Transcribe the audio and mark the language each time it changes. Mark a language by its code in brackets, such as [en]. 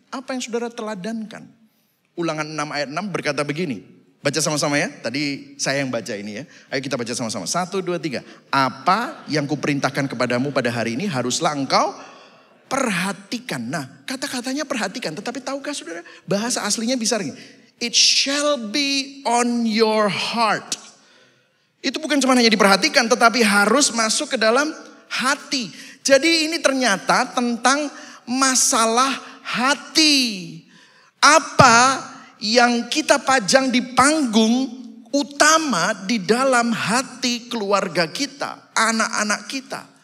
[id] Apa yang saudara teladankan? Ulangan 6 ayat 6 berkata begini. Baca sama-sama ya. Tadi saya yang baca ini ya. Ayo kita baca sama-sama. 1, 2, 3. Apa yang kuperintahkan kepadamu pada hari ini haruslah engkau perhatikan. Nah, kata-katanya perhatikan. Tetapi tahukah saudara, bahasa aslinya bisa begini. [en] It shall be on your heart. [id] Itu bukan cuma hanya diperhatikan, tetapi harus masuk ke dalam hati. Jadi ini ternyata tentang masalah hati. Apa yang kita pajang di panggung utama di dalam hati keluarga kita, anak-anak kita.